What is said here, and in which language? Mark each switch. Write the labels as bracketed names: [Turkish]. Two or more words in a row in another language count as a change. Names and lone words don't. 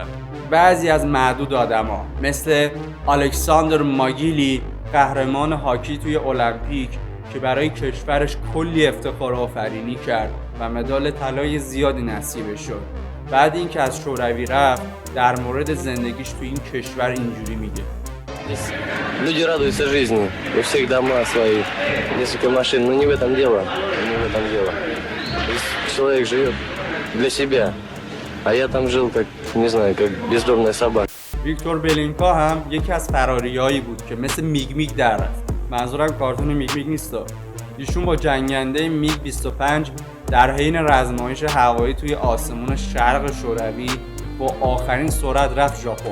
[Persian] بعضی از معدود آدما مثل الکساندر ماگیلی، قهرمان هاکی توی المپیک که برای کشورش کلی افتخار آفرینی کرد و مدال طلای زیادی نصیبش شد، بعد اینکه از شوروی رفت در مورد زندگیش توی این کشور اینجوری میگه: [Russian] Люди радуются жизни, у всех дома свои, несколько машин, но не в этом дело, не в этом дело. Человек живет для себя, а я там жил как, не знаю, как бездомная собака. [Persian] ویکتور بلینکا هم یکی از فراریایی بود که مثل میگ میگ در رفت. منظورم کارتون میگ میگ نیستا. ایشون با جنگنده میگ 25 در حین رزمایش هوایی توی آسمون شرق شوروی با آخرین سرعت رفت ژاپن.